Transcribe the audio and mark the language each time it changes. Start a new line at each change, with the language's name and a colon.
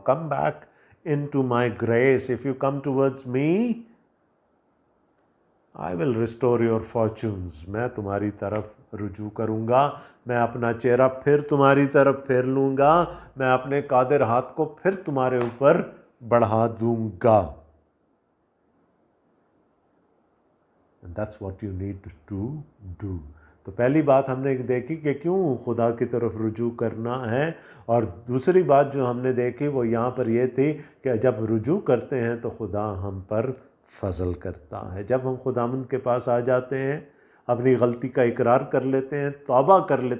English: Come back into my grace. If you come towards me I will restore your fortunes.
Urdu: میں تمہاری طرف رجوع کروں گا, میں اپنا چہرہ پھر تمہاری طرف پھیر لوں گا, میں اپنے قادر ہاتھ کو پھر تمہارے اوپر بڑھا دوں گا.
English: And that's what you need to do.
Urdu: تو پہلی بات ہم نے دیکھی کہ کیوں خدا کی طرف رجوع کرنا ہے, اور دوسری بات جو ہم نے دیکھی وہ یہاں پر یہ تھی کہ جب رجوع کرتے ہیں تو خدا ہم پر فضل کرتا ہے. جب ہم خداوند کے پاس آ جاتے ہیں, اپنی غلطی کا اقرار کر لیتے ہیں, توبہ کر لے.